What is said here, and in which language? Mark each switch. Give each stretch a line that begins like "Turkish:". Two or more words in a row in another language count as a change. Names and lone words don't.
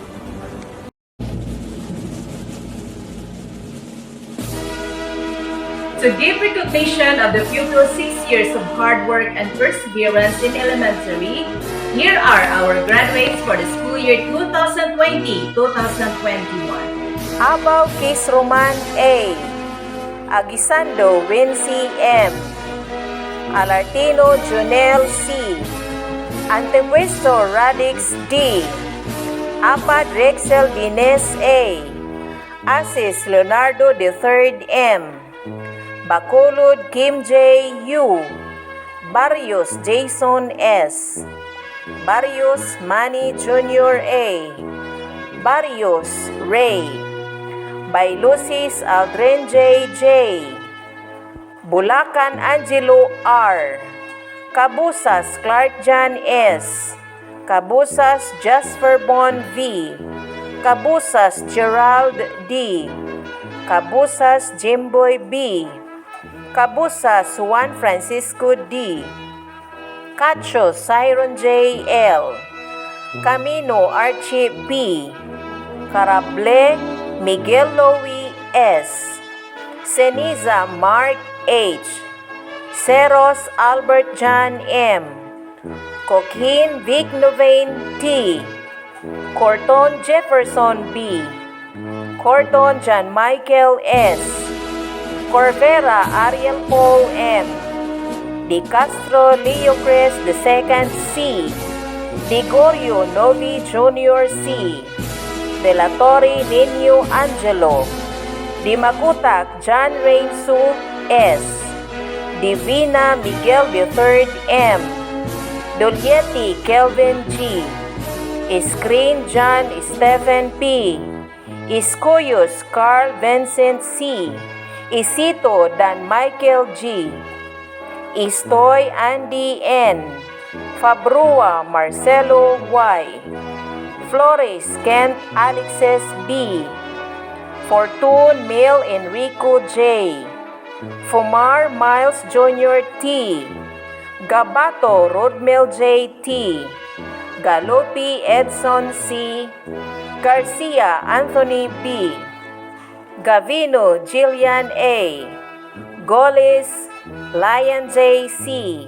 English: To give recognition of the pupils' 6 years of hard work and perseverance in elementary, here are our graduates for the school year 2020-2021. Abaw Kis Roman A. Agisando Wincy M. Alartino Junel C. Antepuesto Radix D. Apad Rexel Dines A. Asis Leonardo III M. Bacolod Kim J. U. Barrios Jason S. Barrios Manny Jr. A. Barrios Ray. Bailusis Aldrin J. J. Bulacan Angelo R. Cabusas Clark John S. Cabusas Jasper Bon V. Cabusas Gerald D. Cabusas Jimboy B. Cabusas Juan Francisco D. Cacho Siron J. L. Camino Archie P. Carable Miguel Louie S. Ceniza Mark H. Ceros Albert John M. Coquin Vic Novain T. Corton Jefferson B. Cordon John Michael S. Corvera Ariel Paul M. De Castro Leo Chris II C. De Gorio Novi Jr. C. De La Torre Nino Angelo. De Magutak John Rainsu S. Divina Miguel III M. Dolietti Kelvin G. Screen John Stephen P. Iscuyos Carl Vincent C. Isito Dan Michael G. Istoy Andy N. Fabrua Marcelo Y. Flores Kent Alexis B. Fortune Mil Enrico J. Fumar Miles Jr. T. Gabato Rodmel J. T. Galopi Edson C. Garcia Anthony B. Gavino Jillian A. Goles Lion J. C.